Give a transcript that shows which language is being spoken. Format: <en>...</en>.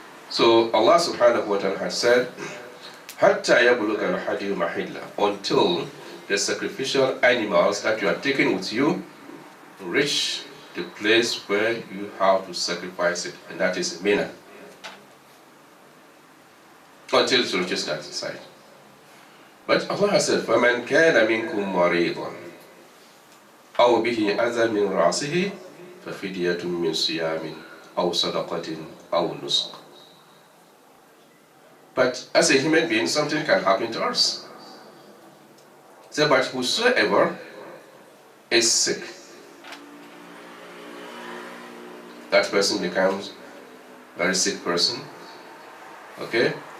<en>So Allah subhanahu wa ta'ala has said,</en> <ar>حَتَّى يَبْلُغَ الْحَدِيُّ مَحِلَّهُ,</ar> <en>until the sacrificial animals that you are taking with you reach the place where you have to sacrifice it, and that is Mina. Until it reaches that side. But Allah has said,</en> <ar>فَمَنْ كَانَ مِنْكُمْ مَرِيضًا أَوْ بِهِ أَذًى مِنْ رَأْسِهِ فَفِدْيَةٌ مِنْ صِيَامٍ أَوْ صَدَقَةٍ أَوْ نُسْكٍ.</ar> <en>But as a human being, something can happen to us. So, but whosoever is sick, that person becomes a very sick person, okay?</en>